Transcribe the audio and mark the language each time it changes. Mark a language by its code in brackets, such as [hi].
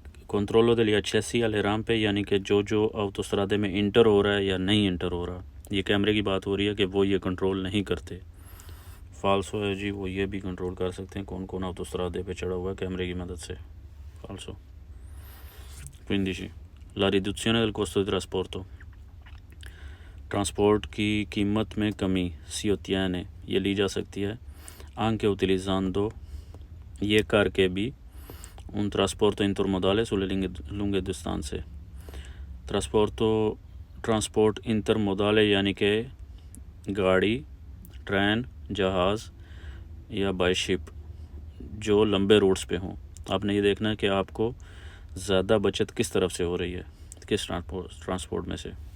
[hi] कंट्रोलो [it] degli accessi alle rampe, [hi] यानी कि जो ऑटोस्ट्रादे में इंटर हो रहा है या नहीं इंटर हो रहा, ये कैमरे की बात हो रही है कि वो ये कंट्रोल नहीं करते। फाल्सो है जी, वो ये भी कंट्रोल कर सकते हैं कौन कौन ऑटोस्ट्रादे पे चढ़ा हुआ है कैमरे की मदद से। [it] फाल्सो। 15 la riduzione del costo di trasporto, [hi] transport की कीमत में कमी [it] si ottiene, [hi] ये ली जा सकती है [it] anche utilizzando, [hi] ये करके भी [it] un trasporto intermodale sulle lunghe distanze। [hi] Transport इंटरमोडाले यानी कि गाड़ी, ट्रेन, जहाज़ या बाय शिप जो लंबे रूट्स पे हों। आपने ये देखना है कि आपको ज़्यादा बचत किस तरफ से हो रही है, किस ट्रांसपोर्ट में से।